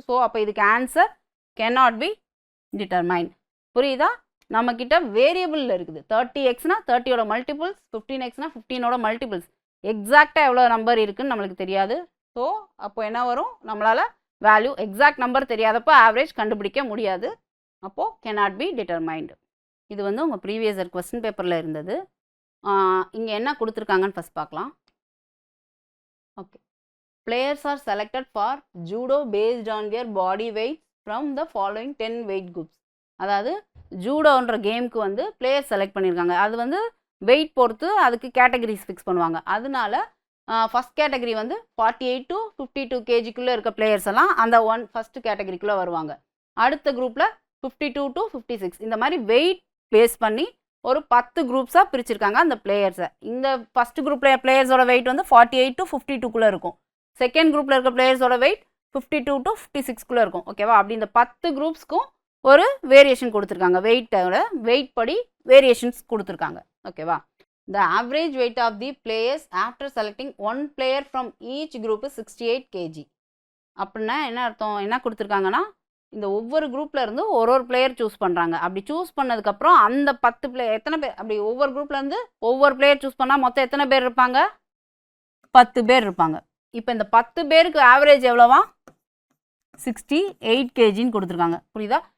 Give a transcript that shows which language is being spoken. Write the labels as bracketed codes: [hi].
[ta] So அப்போ இதுக்கு answer [en] cannot be determined. [ta] புரியுதா? நம்மக்கிட்ட வேரியபிளில் இருக்குது. 30xனா 30யோட மல்டிபிள்ஸ், 15xனா 15ஓட மல்டிபிள்ஸ். எக்ஸாக்டாக எவ்வளோ நம்பர் இருக்குதுன்னு நம்மளுக்கு தெரியாது. ஸோ அப்போ என்ன வரும், நம்மளால் வேல்யூ எக்ஸாக்ட் நம்பர் தெரியாதப்போ ஆவரேஜ் கண்டுபிடிக்க முடியாது. அப்போது [en] cannot be determined. [ta] இது வந்து உங்கள் ப்ரீவியஸ் இயர் கொஸ்டின் பேப்பரில் இருந்தது. இங்கே என்ன கொடுத்துருக்காங்கன்னு ஃபஸ்ட் பார்க்கலாம். Okay. [en] Players are selected for judo based on their body weight from the following 10 weight groups. [ta] அதாவது ஜூடோன்ற கேமுக்கு வந்து பிளேயர் செலக்ட் பண்ணியிருக்காங்க. அது வந்து வெயிட் பொறுத்து அதுக்கு கேட்டகரிஸ் ஃபிக்ஸ் பண்ணுவாங்க. அதனால ஃபஸ்ட் கேட்டகரி வந்து 48 to 52 kgக்குள்ளே இருக்க பிளேயர்ஸ் எல்லாம் அந்த ஃபஸ்ட்டு கேட்டகரிக்குள்ளே வருவாங்க. அடுத்த குரூப்பில் 52 to 56 இந்த மாதிரி வெயிட் பேஸ் பண்ணி ஒரு 10 குரூப்ஸாக பிரிச்சிருக்காங்க அந்த பிளேயர்ஸை. இந்த ஃபஸ்ட்டு குரூப்பில் பிளேயர்ஸோட வெயிட் வந்து 48 to 52க்குள்ளே இருக்கும். செகண்ட் குரூப்பில் இருக்க பிளேயர்ஸோட வெயிட் 52 to 56குள்ளே இருக்கும் ஓகேவா. அப்படி இந்த 10 குரூப்ஸ்க்கும் ஒரு வேரியேஷன் கொடுத்துருக்காங்க, வெயிட் படி வேரியேஷன்ஸ் கொடுத்துருக்காங்க ஓகேவா. [en] The average weight of the players after selecting one player from each group is 68 kg. [ta] அப்படின்னா என்ன அர்த்தம், என்ன கொடுத்துருக்காங்கன்னா இந்த ஒவ்வொரு குரூப்ல இருந்து ஒரு பிளேயர் சூஸ் பண்ணுறாங்க. அப்படி சூஸ் பண்ணதுக்கப்புறம் அந்த 10 பிளேயர் எத்தனை பேர், அப்படி ஒவ்வொரு குரூப்லேருந்து ஒவ்வொரு பிளேயர் சூஸ் பண்ணால் மொத்தம் எத்தனை பேர் இருப்பாங்க, 10 பேர் இருப்பாங்க. இப்போ இந்த 10 பேருக்கு ஆவரேஜ் எவ்வளோவா, 68 kgன்னு கொடுத்துருக்காங்க. புரியுதா.